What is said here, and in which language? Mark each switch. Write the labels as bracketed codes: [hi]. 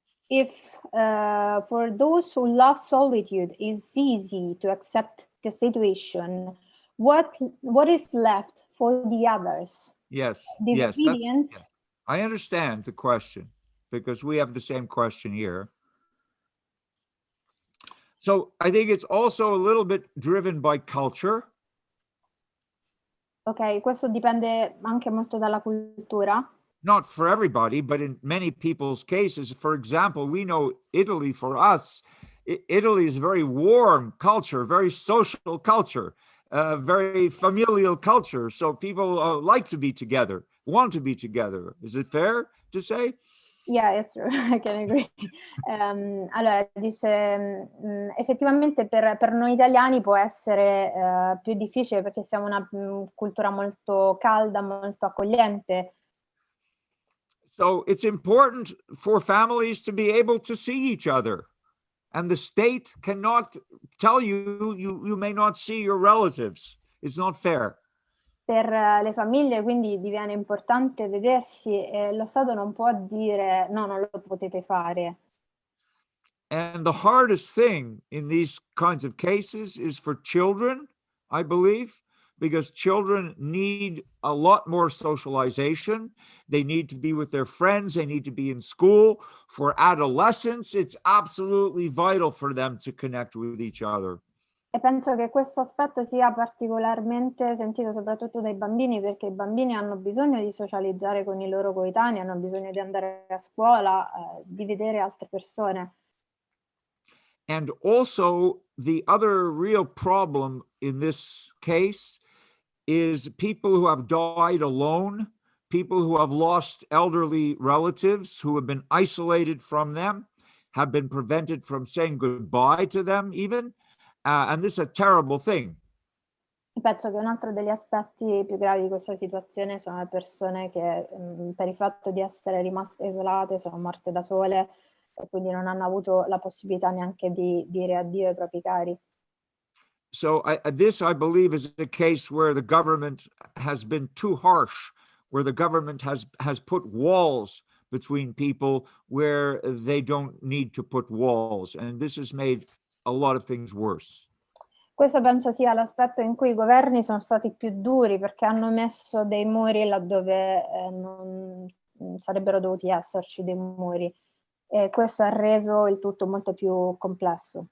[en] If for those who love solitude, it's easy to accept the situation, what is left for the others? Yes, Disobedience? yes. I understand the question because we have the same question here. So I think it's also a little bit driven by culture. [it] Ok, questo dipende anche molto dalla cultura. [en] Not for everybody, but in many people's cases. For example, we know Italy, for us, Italy is a very warm culture, very social culture, very familial culture. So people like to be together, want to be together. Is it fair to say? Yeah, it's true. I can agree. [it] Allora, dice, effettivamente per noi italiani può essere più difficile perché siamo una cultura molto calda, molto accogliente. [en] So it's important for families to be able to see each other. And the state cannot tell you may not see your relatives. It's not fair. [it] Per le famiglie quindi diviene importante vedersi e lo Stato non può dire no, non lo potete fare. [en] And the hardest thing in these kinds of cases is for children, I believe, because children need a lot more socialization. They need to be with their friends. They need to be in school. For adolescents, it's absolutely vital for them to connect with each other. [it] E penso che questo aspetto sia particolarmente sentito soprattutto dai bambini, perché i bambini hanno bisogno di socializzare con i loro coetanei, hanno bisogno di andare a scuola, di vedere altre persone. [en] And also, the other real problem in this case is people who have died alone, people who have lost elderly relatives, who have been isolated from them, have been prevented from saying goodbye to them even. And this is a terrible thing. [it] Penso che un altro degli aspetti più gravi di questa situazione sono le persone che per il fatto di essere rimaste isolate sono morte da sole e quindi non hanno avuto la possibilità neanche di dire addio ai propri cari. [en] So this, I believe, is a case where the government has been too harsh, where the government has put walls between people where they don't need to put walls. And this has made a lot of things worse. [it] Questo penso sia l'aspetto in cui i governi sono stati più duri, perché hanno messo dei muri laddove non sarebbero dovuti esserci dei muri, e questo ha reso il tutto molto più complesso.